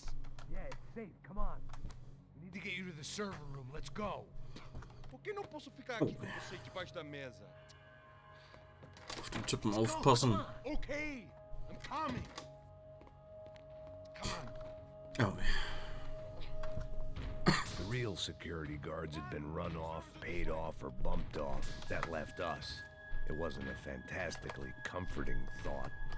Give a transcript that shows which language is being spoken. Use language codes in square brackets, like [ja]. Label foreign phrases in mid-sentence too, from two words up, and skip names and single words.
[en] Yeah, it's safe. Come on. We need to get you to the server room. Let's go. [pt] Por que não posso ficar aqui com você debaixo da mesa? [de] Auf den Typen aufpassen. [en] Okay, I'm coming. Come on. Oh. The real security guards had been run off, paid off, or bumped off. That left us. It wasn't a fantastically comforting thought.